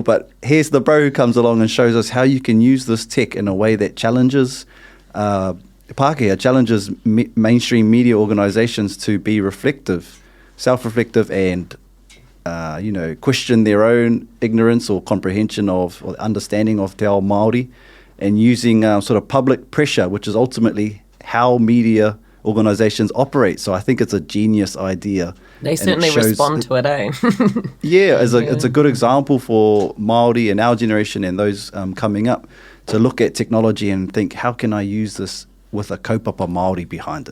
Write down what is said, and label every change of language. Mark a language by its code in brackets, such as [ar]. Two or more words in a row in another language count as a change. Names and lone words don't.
[en] But here's the bro who comes along and shows us how you can use this tech in a way that challenges Pākehā, challenges mainstream media organisations to be reflective, self-reflective, and question their own ignorance or comprehension of or understanding of [mi] te ao Māori, [en] and using sort of public pressure, which is ultimately how media organisations operate. So I think it's a genius idea. They certainly respond to it, eh? It's a good example for Māori and our generation and those coming up to look at technology and think, how can I use this with a [mi] kaupapa Māori [en] behind it?